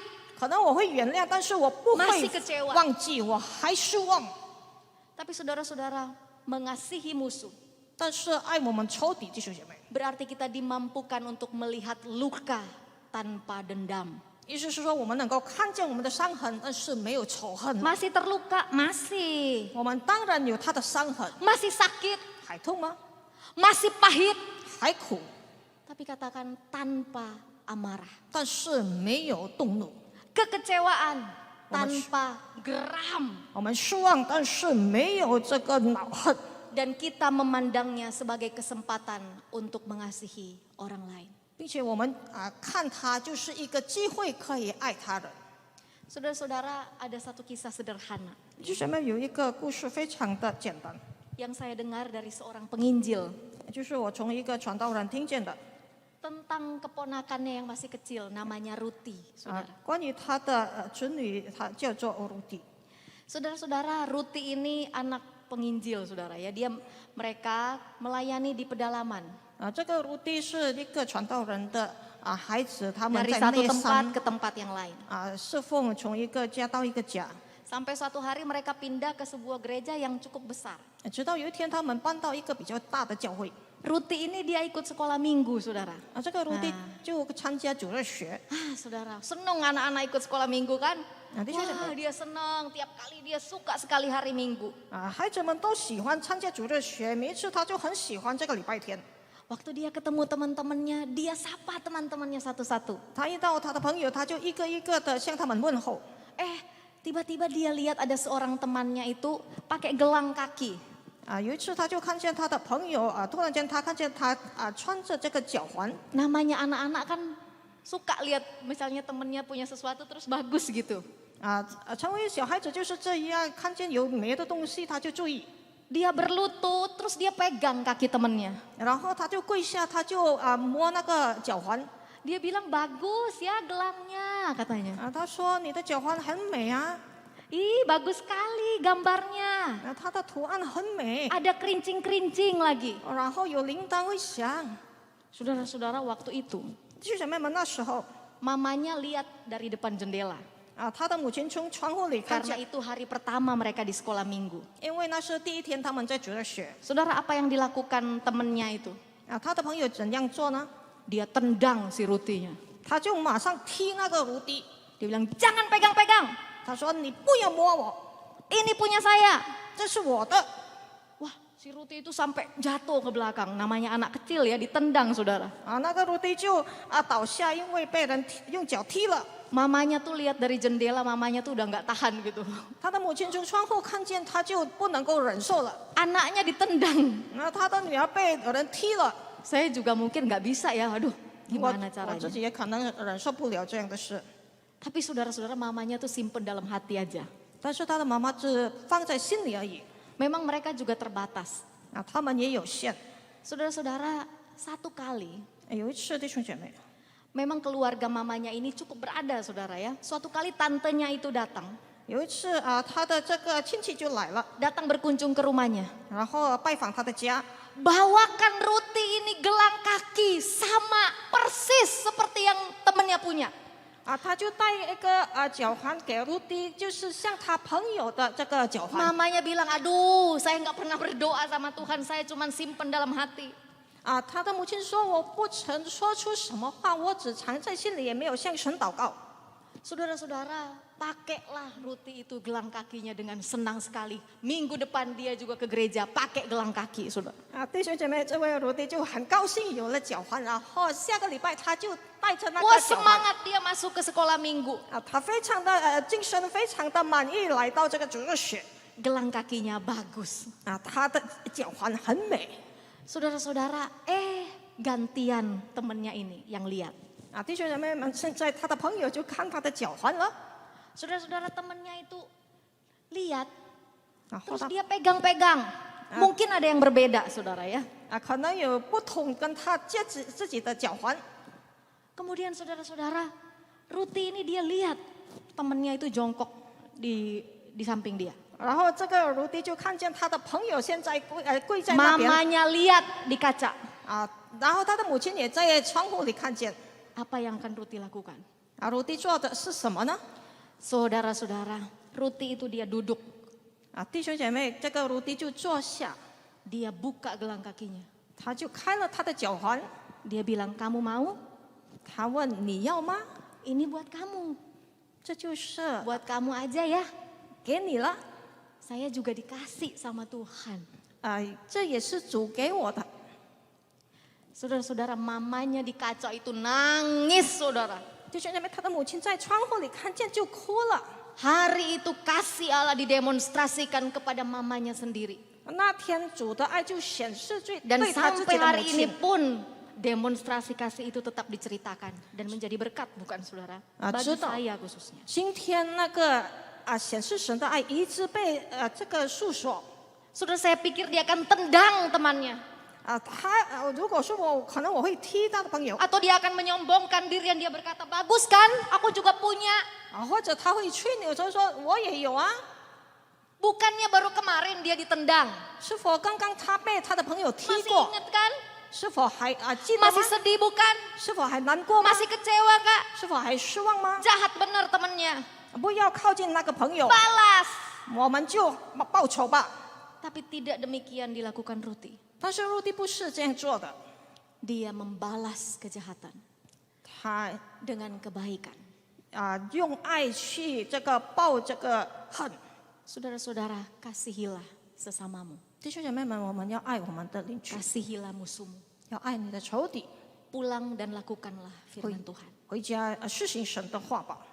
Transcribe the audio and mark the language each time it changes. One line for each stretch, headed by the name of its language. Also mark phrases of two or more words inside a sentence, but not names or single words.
Chinese: 可能我会原谅，但是我不会
Indonesian: Masih kecewa
Chinese: 忘记，我还失望。
Indonesian: Tapi saudara-saudara, mengasihi musuh
Chinese: 但是爱我们仇敌，弟兄姐妹，
Indonesian: berarti kita dimampukan untuk melihat luka tanpa dendam.
Chinese: 意思是说我们能够看见我们的伤痕，但是没有仇恨。
Indonesian: Masih terluka? Masih.
Chinese: 我们当然有他的伤痕，
Indonesian: Masih sakit?
Chinese: 还痛吗？
Indonesian: Masih pahit?
Chinese: 还苦，
Indonesian: Tapi katakan tanpa amarah.
Chinese: 但是没有动怒。
Indonesian: Kekecewaan tanpa geram.
Chinese: 我们失望，但是没有这个恼恨。
Indonesian: Dan kita memandangnya sebagai kesempatan untuk mengasihi orang lain.
Chinese: 并且我们看他就是一个机会，可以爱他人。
Indonesian: Saudara-saudara, ada satu kisah sederhana
Chinese: 弟兄姐妹，有一个故事非常的简单，
Indonesian: yang saya dengar dari seorang penginjil
Chinese: 就是我从一个传道人听见的
Indonesian: tentang keponakannya yang masih kecil, namanya Ruti.
Chinese: 关于他的侄女，他叫做欧鲁蒂。
Indonesian: Saudara-saudara, Ruti ini anak penginjil, saudara ya. Mereka melayani di pedalaman.
Chinese: 这个鲁蒂是一个传道人的孩子，他们
Indonesian: Dari
Chinese: 在
Indonesian: satu
Chinese: 内
Indonesian: tempat
Chinese: 山
Indonesian: ke tempat yang lain.
Chinese: 侍奉，从一个家到一个家。
Indonesian: Sampai suatu hari mereka pindah ke sebuah gereja yang cukup besar.
Chinese: 直到有一天，他们搬到一个比较大的教会。
Indonesian: Ruti ini dia ikut sekolah minggu, saudara.
Chinese: 这个鲁蒂就参加主日学。
Indonesian: Saudara, seneng anak-anak ikut sekolah minggu kan? Nanti Wah, dia seneng, tiap kali dia suka sekali hari minggu.
Chinese: 孩子们都喜欢参加主日学，每一次他就很喜欢这个礼拜天。
Indonesian: Waktu dia ketemu teman-temannya, dia sapa teman-temannya satu-satu.
Chinese: 他遇到他的朋友，他就一个一个的向他们问候。
Indonesian: Tiba-tiba dia lihat ada seorang temannya itu pakai gelang kaki.
Chinese: 有一次他就看见他的朋友突然间他看见他穿着这个脚环。
Indonesian: Namanya anak-anak kan suka lihat misalnya temennya punya sesuatu terus bagus gitu.
Chinese: 成为小孩子就是这样，看见有美的东西他就注意。
Indonesian: Dia berlutut terus dia pegang kaki temennya.
Chinese: 然后他就跪下，他就摸那个脚环。
Indonesian: Dia bilang bagus ya gelangnya katanya.
Chinese: 他说你的脚环很美啊，
Indonesian: Ih bagus sekali gambarnya.
Chinese: 它的图案很美，
Indonesian: Ada kerincing-kerincing lagi.
Chinese: 然后有铃铛会响。
Indonesian: Saudara-saudara waktu itu
Chinese: 弟兄姐妹们，那时候
Indonesian: mamanya lihat dari depan jendela.
Chinese: 他的母亲从窗户里看
Indonesian: Karena
Chinese: 见，
Indonesian: itu hari pertama mereka di sekolah minggu.
Chinese: 因为那是第一天他们在主日学。
Indonesian: Saudara apa yang dilakukan temennya itu?
Chinese: 他的朋友怎样做呢？
Indonesian: Dia tendang si Rutinya.
Chinese: 他就马上踢那个鲁迪，
Indonesian: Dia bilang jangan pegang-pegang.
Chinese: 他说你不要摸我，
Indonesian: Ini punya saya.
Chinese: 这是我的。
Indonesian: Wah si Ruti itu sampai jatuh ke belakang. Namanya anak kecil ya ditendang saudara.
Chinese: 那个鲁迪就倒下，因为被人用脚踢了。
Indonesian: Mamanya tuh lihat dari jendela, mamanya tuh udah nggak tahan gitu.
Chinese: 他的母亲从窗户看见，他就不能够忍受了。
Indonesian: Anaknya ditendang.
Chinese: 他的女儿被人踢了，
Indonesian: Saya juga mungkin nggak bisa ya, aduh
Chinese: 我
Indonesian: gimana
Chinese: 自
Indonesian: caranya.
Chinese: 己也可能忍受不了这样的事。
Indonesian: Tapi saudara-saudara mamanya tuh simpen dalam hati aja.
Chinese: 但是他的妈妈只放在心里而已。
Indonesian: Memang mereka juga terbatas.
Chinese: 他们也有限。
Indonesian: Saudara-saudara satu kali,
Chinese: 有一次弟兄姐妹，
Indonesian: memang keluarga mamanya ini cukup berada saudara ya. Suatu kali tantenya itu datang.
Chinese: 有一次他的这个亲戚就来了，
Indonesian: Datang berkunjung ke rumahnya.
Chinese: 然后拜访他的家。
Indonesian: Bawakan Ruti ini gelang kaki sama persis seperti yang temennya punya.
Chinese: 他就带一个脚环给鲁迪，就是像他朋友的这个脚环。
Indonesian: Mamanya bilang, aduh saya nggak pernah berdoa sama Tuhan, saya cuma simpen dalam hati.
Chinese: 他的母亲说：“我不曾说出什么话，我只藏在心里，也没有向神祷告。”
Indonesian: Saudara-saudara, pakailah Ruti itu gelang kakinya dengan senang sekali. Minggu depan dia juga ke gereja pakai gelang kaki, saudara.
Chinese: 弟兄姐妹，这位鲁迪就很高兴有了脚环，然后下个礼拜他就带着那
Indonesian: Wah
Chinese: 个脚环。
Indonesian: semangat dia masuk ke sekolah minggu.
Chinese: 他非常的精神，非常的满意来到这个主日学。
Indonesian: gelang kakinya bagus.
Chinese: 啊，他的脚环很美
Indonesian: Saudara-saudara, gantian temennya ini yang lihat.
Chinese: 啊，弟兄姐妹们，现在他的朋友就看他的脚环了，
Indonesian: Saudara-saudara, temennya itu lihat,
Chinese: 然后
Indonesian: terus
Chinese: 他
Indonesian: dia pegang-pegang. Mungkin ada yang berbeda, saudara ya.
Chinese: 啊，可能有不同跟他自己的脚环
Indonesian: Kemudian saudara-saudara, Ruti ini dia lihat temennya itu jongkok di samping dia.
Chinese: 然后这个卢迪就看见他的朋友现在跪在那边
Indonesian: Mamanya lihat di kaca.
Chinese: 啊，然后他的母亲也在窗户里看见
Indonesian: Apa yang akan Ruti lakukan?
Chinese: 啊，卢迪做的是什么呢？
Indonesian: Saudara-saudara, Ruti itu dia duduk.
Chinese: 啊，弟兄姐妹，这个卢迪就坐下，
Indonesian: Dia buka gelang kakinya.
Chinese: 他就开了他的脚环，
Indonesian: Dia bilang, kamu mau?
Chinese: 他问你要吗？
Indonesian: Ini buat kamu.
Chinese: 这就是
Indonesian: Buat kamu aja ya.
Chinese: 给你了，
Indonesian: Saya juga dikasih sama Tuhan.
Chinese: 啊，这也是主给我的。
Indonesian: Saudara-saudara, mamanya di kaca itu nangis, saudara.
Chinese: 弟兄姐妹，他的母亲在窗户里看见就哭了。
Indonesian: Hari itu kasih Allah didemonstrasikan kepada mamanya sendiri.
Chinese: 那天主的爱就显示对
Indonesian: Dan
Chinese: 他自
Indonesian: sampai
Chinese: 己的
Indonesian: hari
Chinese: 母
Indonesian: ini
Chinese: 亲
Indonesian: pun demonstrasi kasih itu tetap diceritakan dan menjadi berkat, bukan saudara? Bagi Betul. saya khususnya.
Chinese: 今天那个显示神的爱一直被这个诉说
Indonesian: Saudara, saya pikir dia akan tendang temannya.
Chinese: 他如果说可能我会踢他的朋友
Indonesian: Atau dia akan menyombongkan diri dan dia berkata, bagus kan, aku juga punya.
Chinese: 或者他会吹牛就说我也有啊，
Indonesian: Bukannya baru kemarin dia ditendang.
Chinese: 是否刚刚他被他的朋友踢
Indonesian: Masih
Chinese: 过？
Indonesian: ingat kan?
Chinese: 是否还记得吗
Indonesian: Masih？sedih bukan?
Chinese: 是否还难过吗？
Indonesian: Masih kecewa kak?
Chinese: 是否还失望吗？
Indonesian: Jahat benar temannya.
Chinese: 不要靠近那个朋友，
Indonesian: Balas.
Chinese: 我们就报仇吧。
Indonesian: Tapi tidak demikian dilakukan Ruti.
Chinese: 但是陆地不是这样做的，
Indonesian: Dia membalas kejahatan
Chinese: 他
Indonesian: dengan kebaikan.
Chinese: 用爱去这个报这个恨。
Indonesian: Saudara-saudara, kasihilah sesamamu.
Chinese: 弟兄姐妹们，我们要爱我们的邻居，
Indonesian: Kasihilah musuhmu.
Chinese: 要爱你的仇敌，
Indonesian: Pulang dan lakukanlah firman Tuhan.
Chinese: 回家实行神的话吧。